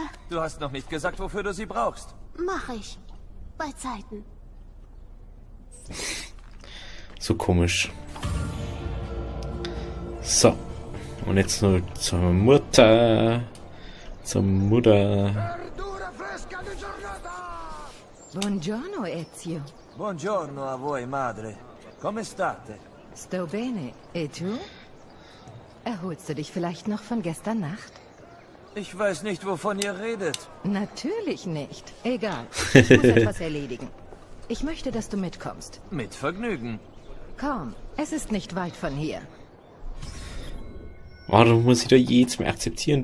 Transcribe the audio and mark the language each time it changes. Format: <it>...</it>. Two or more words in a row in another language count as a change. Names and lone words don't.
<de>Du hast noch nicht gesagt, wofür du sie brauchst. Mach ich. Bei Zeiten. So komisch. So. Und jetzt nur zur Mutter. Zur Mutter.</de> <it>Buongiorno, Ezio. Buongiorno a voi, madre. Come state? Sto bene. E tu?</it> <de>Erholst du dich vielleicht noch von gestern Nacht? Ich weiß nicht, wovon ihr redet. Natürlich nicht. Egal. Ich muss etwas erledigen. Ich möchte, dass du mitkommst. Mit Vergnügen. Komm, es ist nicht weit von hier. Warum muss ich da jetzt mehr akzeptieren?</de>